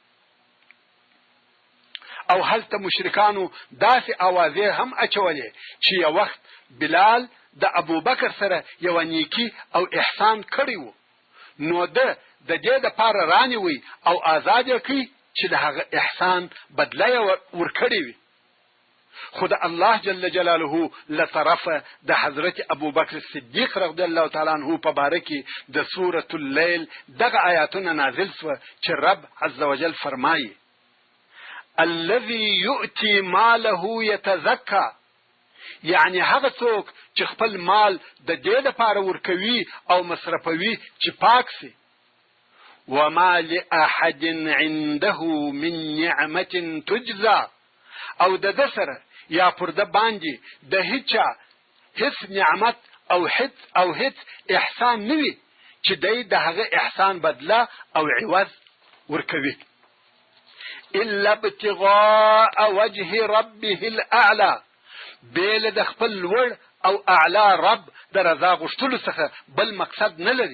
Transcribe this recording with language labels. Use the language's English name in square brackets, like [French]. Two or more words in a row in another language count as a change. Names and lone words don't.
[Pashto] او هلته مشرکانو داسې اوازې هم اچولې چې یو وخت بلال د ابو بکر سره یوه نیکي او احسان کړی و، نو د دې دپاره رانیوي او آزاد یې کړي چې د هغه احسان بدله یې ورکړې وي. خو د الله [Arabic] جل جلاله [Pashto] له طرفه د حضرت ابو بکر صدیق [Arabic] رضی الله تعالی عنہ [Pashto] په باره کې د سورة اللیل دغه آیاتونه نازل سوه چې [Arabic] رب عز وجل [Pashto] فرمایي [Arabic] الذي يؤتي ماله يتزكى، [Pashto] یعنی هغه څوک چې خپل مال د دې دپاره ورکوي او مصرفوي چې پاک سي. [Arabic] وما لأحد عنده من نعمة تجزى، [Pashto] او د ده سره یا پر ده باندې د هیچا هیڅ نعمت او هیڅ احسان نوي چې دی د هغه احسان بدله او عوض ورکوي. [Arabic] الا ابتغاء وجه ربه الاعلى، [Pashto] بیل د خپل لوړ او اعلی رب د رضا غوښتلو څخه بل مقصد نه لري.